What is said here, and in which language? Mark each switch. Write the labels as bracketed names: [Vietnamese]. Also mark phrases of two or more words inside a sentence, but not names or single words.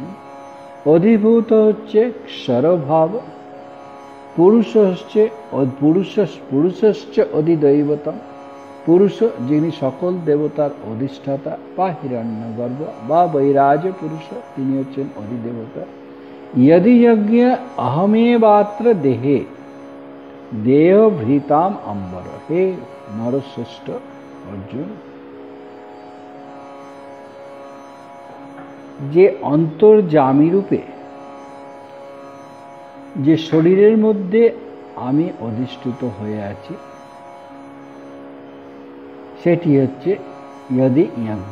[Bangla] অধিভূত হচ্ছে ক্ষরভাব, পুরুষ হচ্ছে [Sanskrit] পুরুষশ্চ অধিদৈবতম, [Bangla] পুরুষ যিনি সকল দেবতার অধিষ্ঠাতা বা হিরণ্যগর্ভ বা বৈরাজ পুরুষ তিনি হচ্ছেন অধিদেবতা। [Sanskrit] यदि यज्ञ अहमेवात्र देहे, দেহভৃতাম অম্বর। [Bangla] হে নরশ্রেষ্ঠ অর্জুন, যে অন্তর্যামী রূপে যে শরীরের মধ্যে আমি অধিষ্ঠিত হয়ে আছি, সেটি হচ্ছে [Sanskrit] ইয়দি যজ্ঞ।